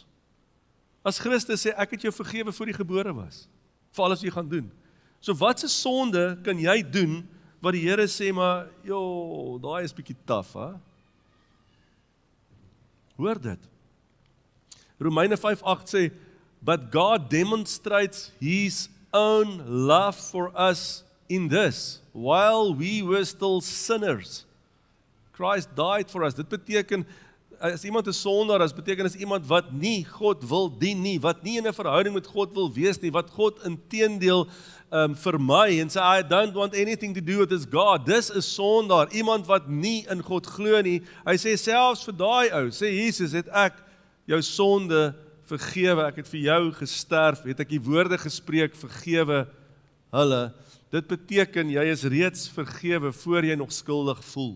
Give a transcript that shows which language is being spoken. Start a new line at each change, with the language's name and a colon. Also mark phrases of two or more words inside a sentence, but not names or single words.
Afrikaans: As Christus sê, ek het jou vergewe voor jy gebore was, vir alles wat jy gaan doen. So wat se sonde kan jy doen, wat die Here sê, maar, daai is bietjie taaf, hè? Hoor dit. Romeine 5:8 sê,
English: but God demonstrates His own love for us in this, while we were still sinners. Christ died for us.
Afrikaans: Dit beteken, as iemand 'n sondaar is, beteken as iemand wat nie God wil dien nie, wat nie in 'n verhouding met God wil wees nie, wat God inteendeel vermy en sê,
English: I don't want anything to do with this God.
Afrikaans: Dis is sondaar, iemand wat nie in God glo nie. Hy sê selfs vir daai ou, sê Jesus, het ek jou sonde vergewe, ek het vir jou gesterf, het ek die woorde gespreek, vergewe hulle. Dit beteken, jy is reeds vergewe, voor jy nog skuldig voel.